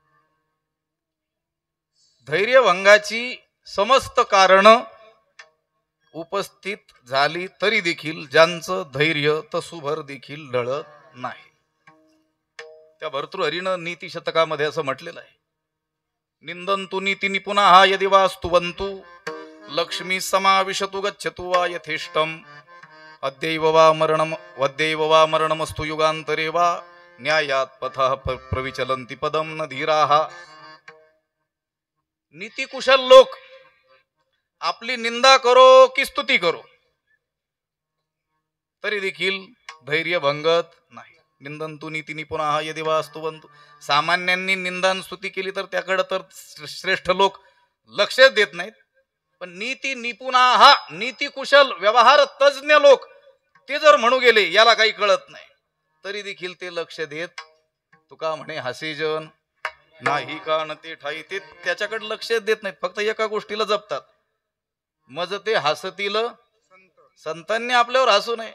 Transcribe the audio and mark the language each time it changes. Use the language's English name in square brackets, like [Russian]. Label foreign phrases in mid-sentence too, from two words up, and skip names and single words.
[Marathi] धैर्यभंगाची समस्त कारण उपस्थित झाली तरी देखील ज्यांचं धैर्य तसुभर देखील ढळत नाही. त्या भर्तृहरीनं नीती शतकामध्ये असं म्हटलेलं आहे, [Sanskrit] निंदंतु नीती निपुणा हा यदि वा स्तुवंतु लक्ष्मी समाविशतु गच्छतु वा यथेष्टम अद्यैव वा मरणमस्तु युगांतरे वा न्यायात पथः प्रविचलन्ति पदम न धीराः. [Marathi] नीतिकुशल लोक आपली निंदा करो की स्तुती करो तरी देखील धैर्य भंगत नाही. [Sanskrit] निंदंतु नीती निपुणा यदि वा स्तुवंतु. [Marathi] सामान्यांनी निंदा स्तुती केली तर त्याकडे तर श्रेष्ठ लोक लक्ष देत नाहीत, पण [Sanskrit] नीती निपुणा [Marathi] हा नीती कुशल व्यवहार तज्ञ लोक ते जर म्हणू गेले याला काही कळत नाही तरी देखील ते लक्ष देत. तुका म्हणे हसेजन नाही का न ते ठाई, ते त्याच्याकडे लक्ष देत नाहीत, फक्त एका गोष्टीला जपतात, मज ते हसतील संतांनी आपल्यावर हसू नये.